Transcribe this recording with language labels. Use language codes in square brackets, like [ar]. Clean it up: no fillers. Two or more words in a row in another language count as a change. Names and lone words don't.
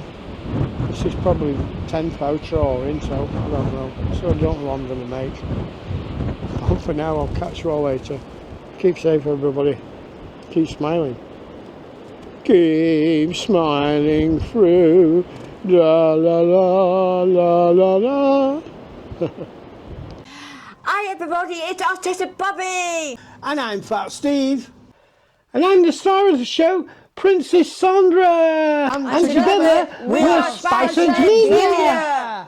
[en] This is probably 10th outro or intro, I don't know. So I don't know what I'm going to make. But for now, I'll catch you all later. Keep safe, everybody. Keep smiling. Keep smiling through. La la la la la la. Hi everybody, it's Artist Bobby! And I'm Fat Steve. And I'm the star of the show, Princess Sandra. And together, we're Spicehead-Media.